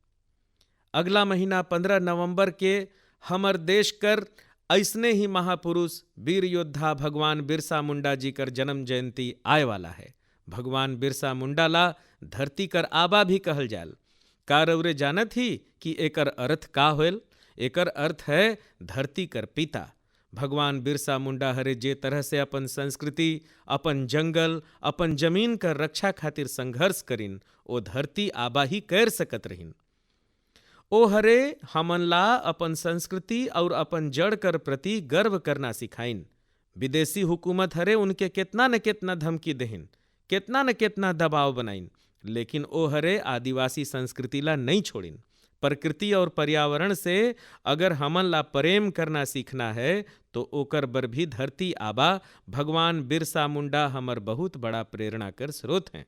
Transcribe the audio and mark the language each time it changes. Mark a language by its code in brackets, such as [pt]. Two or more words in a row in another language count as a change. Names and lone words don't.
[sck] अगला महीना 15 नवंबर के हमर देश कर ऐसने ही महापुरुष वीर योद्धा भगवान बिरसा मुंडा जी कर जन्म जयंती आए वाला है। भगवान बिरसा मुंडा ला धरती कर आबा भी कहल जाल। का रौरे जानत ही कि एकर अर्थ का होल? एकर अर्थ है धरती कर पिता। भगवान बिरसा मुंडा हरे जे तरह से अपन संस्कृति, अपन जंगल, अपन जमीन कर रक्षा खातिर संघर्ष करिन, ओ धरती आबा ही कर सकत रहिन। ओ हरे हमन ला अपन संस्कृति और अपन जड़ कर प्रति गर्व करना सिखाइन। विदेशी हुकूमत हरे उनके कितना न कितना धमकी देहिन, कितना न कितना दबाव बनाइन, लेकिन ओ हरे आदिवासी संस्कृति ला नहीं छोड़िन। प्रकृति और पर्यावरण से अगर हमन ला प्रेम करना सीखना है तो ओकर बर भी धरती आबा भगवान बिरसा मुंडा हमर बहुत बड़ा प्रेरणा कर स्रोत हैं।